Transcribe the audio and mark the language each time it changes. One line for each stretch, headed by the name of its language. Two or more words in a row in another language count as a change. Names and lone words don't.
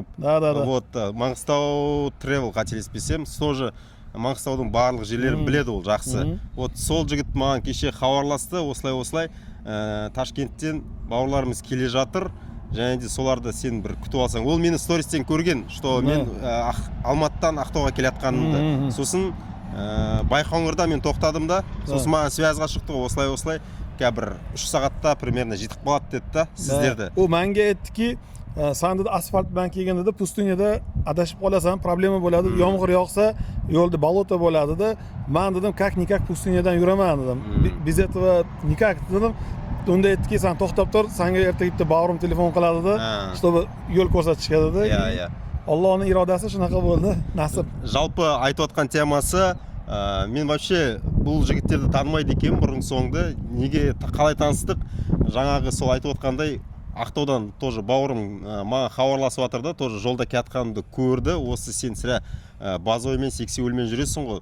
Russian: Да.
Kazakh: Вот, Маңғыстау Travel қателеспесем, тоже Маңғыстаудың барлық жерлерін біледі ол, жақсы. Вот сол жігіт маған кеше хабарласты, осылай Ташкенттен бауырларымыз келе жатыр. Және де соларды сен бір күтіп алсаң. Ол мені стористен көрген, что мен Алматыдан Ақтауға келатқанымды. Сосын Байқоңырда мен тоқтадым да, сосын маған связға шықты, осылай бір 3 сағатта примерно жетіп қалады деді да сіздерді.
Uzbek: О menga aytdiki, sen dedi asfalt bilan kelganda pustinada adashib qolasan, problema bo'ladi, yomg'ir yog'sa yo'lda bolota bo'ladi da. Men dedim,
Russian: как никак
Uzbek: pustinadan yuraman dedim. Biz
Russian: этого никак
Uzbek: dedim. Unda aytdiki, sen to'xtab tur, senga ertaga bitta bavrim telefon qiladi da, чтобы yo'l ko'rsatishga dedi. Allohning irodasi shunaqa bo'ldi, nasib.
Kazakh: Жалпы айтып отқан темасы, мен вообще бұл жігіттерді танымайды екенмін бұрын соңды. Неге қалай таныстық? Жаңағы сол айтып отқандай Ақтаудан тоже бауырым маған хабарласып жатыр да, тоже жолда келатқанымды көрді. Осы сен сірә базоймен, сексеуілмен жүресің ғой.